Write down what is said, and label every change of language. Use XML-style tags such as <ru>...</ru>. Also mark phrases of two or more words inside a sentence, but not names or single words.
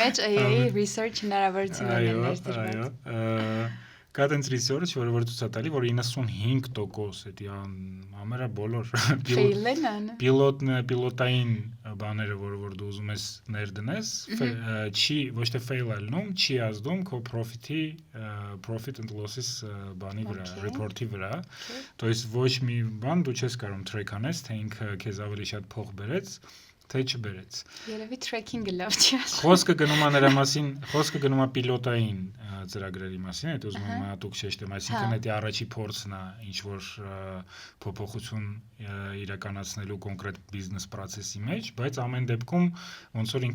<hy>Հայքի մեջ</hy> <en>AI research</en> <hy>հնարավորություններ են ներդրված։ Այո, Կա տենց research, որ ցույց է տալի, որ 95% էդի ամերը բոլոր պիլոտային բաները, որ դու ուզում ես ներդնես, չի ոչ թե fail ալնում, չի ազդում քո</hy> <en>profit and losses</en> <hy>բանի վրա, report-ի վրա։</hy> <ru>То есть</ru> <hy>ոչ մի բան դու չես կարող track անես, թե ինքը քեզ ավելի շատ փող բերեց, թե չբերեց։ Երևի tracking-ը լավ չի աշխատում։ Խոսքը գնում է նրա մասին, խոսքը գնում է պիլոտային ծրագրերի մասին, այդ ուզում եմ հատուկ շեշտեմ, այսինքն դա առաջի փորձն է ինչ որ փոփոխություն իրականացնելու կոնկրետ բիզնես process-ի մեջ, բայց ամեն դեպքում ոնց որ</hy>